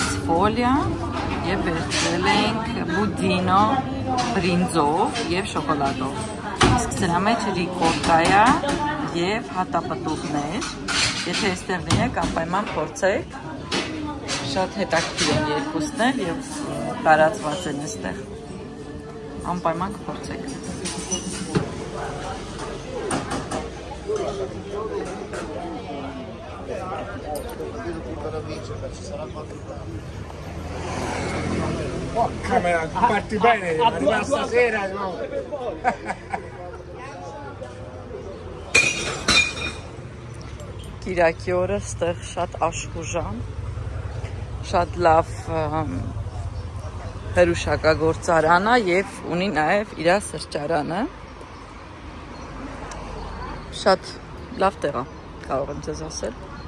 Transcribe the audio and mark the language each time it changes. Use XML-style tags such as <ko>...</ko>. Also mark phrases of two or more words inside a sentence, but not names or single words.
<hy>սֆոլիա և վերցրել ենք բուդինո բրինձով և շոկոլադով։ Իսկ սրա մեջ ռիկոտա է և հատապտուղներ։ Եթե այստեղ լինեք, անպայման փորձեք։ Շատ հետաքրքիր են երկուսն էլ և տարածված են այստեղ։ Անպայման կփորձեք։</hy> <it>Camera, parti bene, arriva stasera, no?</it> <hy>Կիրակի օրը ստեղ շատ աշխուժ է, շատ լավ հրուշակագործարան է և ունի նաև իր սրճարանը։ Շատ լավ տեղ է, կարող եմ ձեզ ասել։</hy>